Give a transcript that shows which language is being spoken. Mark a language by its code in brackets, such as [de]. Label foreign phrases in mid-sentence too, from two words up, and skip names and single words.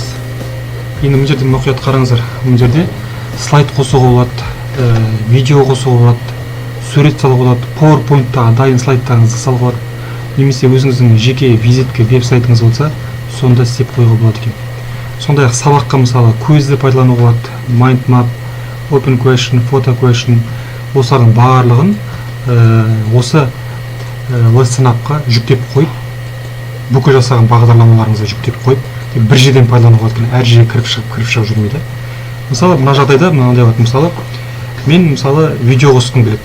[kk] Енді бұл жерде мұқият қараңыздар. Бұл жерде слайд қосуға болады, видео қосуға болады, сурет салуға болады, PowerPoint-та дайын слайдтарыңызды салуға болады. Немесе өзіңіздің жеке визитке веб-сайтыңыз болса, сонда істеп қоюға болады екен. Сондай-ақ сабаққа мысалы көзді пайдалануға болады, [en] mind map, open question, photo question, [kk] осылардың барлығын осы Lesson Up-қа жүктеп қойып, бүкіл жасаған бағдарламаларыңызды жүктеп қойып, бір жерден пайдалануға болады, әр жерге кіріп шығып жүрмейді. Мысалы, мына жағдайда мынандай болады, мысалы, мен мысалы видео қосқым келеді.